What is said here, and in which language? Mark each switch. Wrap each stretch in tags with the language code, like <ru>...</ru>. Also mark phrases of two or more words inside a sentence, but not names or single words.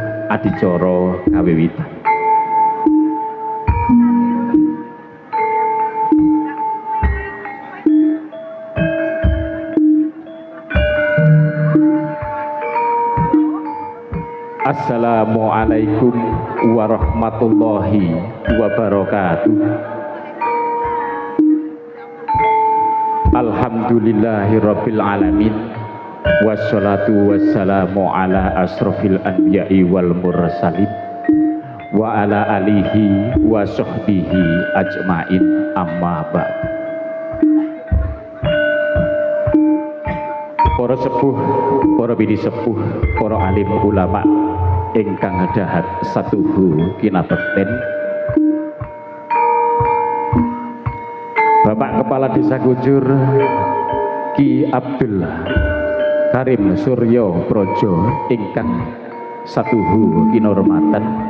<jv>adicara kawiwitan.</jv> <ar>السلام عليكم ورحمة الله وبركاته. الحمد لله رب العالمين. والصلاة والسلام على أشرف الأنبياء والمرسلين وعلى آله وصحبه أجمعين، أما بعد.</ar> <jv>Para sepuh, para bini sepuh, para alim ulama ingkang dahat satuhu kinabekten, Bapak Kepala Desa Kujur Ki Abdul Karim Suryo Projo ingkang satuhu kinurmatan,</jv>